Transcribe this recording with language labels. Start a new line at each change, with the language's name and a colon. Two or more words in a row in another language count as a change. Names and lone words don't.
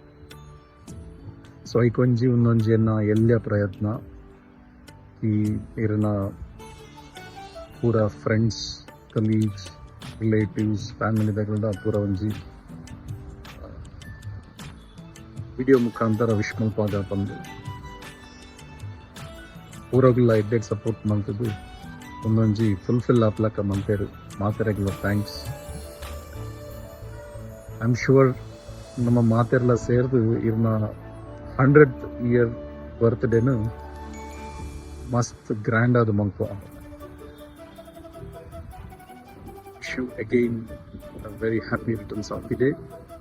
Tulu: ಸೊ ಐಕೊಂಜಿ ಒಂದೊಂಜಿಯನ್ನ ಎಲ್ಲ ಪ್ರಯತ್ನ ಈ ಇರನ ಪೂರ ಫ್ರೆಂಡ್ಸ್ ಕಲೀಗ್ಸ್ ರಿಲೇಟಿವ್ಸ್ ಫ್ಯಾಮಿಲಿದಾಗಲ್ದ ಪೂರ ಒಂಜಿ ವಿಡಿಯೋ ಮುಖಾಂತರ ವಿಶ್ ಮಲ್ಪಾಗ ಬಂದು ಊರಾಗೆಲ್ಲ ಎಡ್ಡೆಡ್ ಸಪೋರ್ಟ್ ಮಾಡ್ತಿದ್ದು ಒಂದೊಂಜಿ ಫುಲ್ಫಿಲ್ ಆಪ್ಲಕ್ಕ ಮಂತೇರು ಮಾತೆರೆಗ್ಲ ಥ್ಯಾಂಕ್ಸ್.
English: I am sure
Tulu: ನಮ್ಮ ಮಾತೆರ್ಲ ಸೇರ್ದು ಇರ್ನ 100th ಇಯರ್ ಬರ್ತ್ಡೇನು ಮಸ್ತ್ ಗ್ರ್ಯಾಂಡ್ ಆದ ಮಂಕು.
English: wish you again a very happy returns of the day.